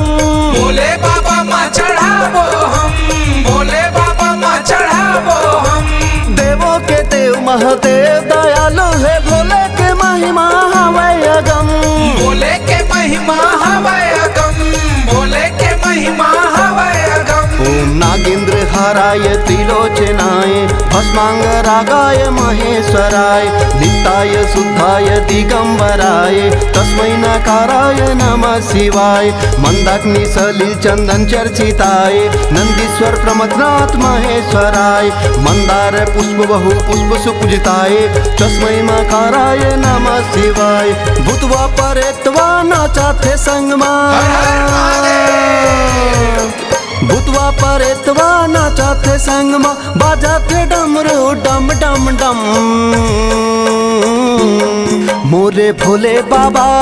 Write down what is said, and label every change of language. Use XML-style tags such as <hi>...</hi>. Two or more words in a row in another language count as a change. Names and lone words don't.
<bho>भोले बाबा माँ चढ़ाबो हम, भोले बाबा माँ चढ़ाबो हम। देवों के देव महादेव दयालु है, भोले के महिमा हवै अगम। भोले के महिमा हवै अगम, भोले के महिमा हवै अगम।</bho> <sa>ओम नागेंद्र हाराय त्रिलोचनाय, भस्मांगरागाय महेश्वराय, नित्याय शुद्धाय दिगंबराय, तस्मै नकाराय नमः शिवाय। मंदाग्नि सलिल चंदन चर्चिताय, नंदीश्वर प्रमथनाथ महेश्वराय, मंदार पुष्प बहु पुष्प सुपूजिताय, तस्मै मकाराय नमः शिवाय।</sa> <bho>भूतवा परेतवा नाचा थे संगमा, भूतवा परेतवा नाचा थे संगमा, बाजा थे डमरू डम डम डम। मोरे भोले बाबा</bho>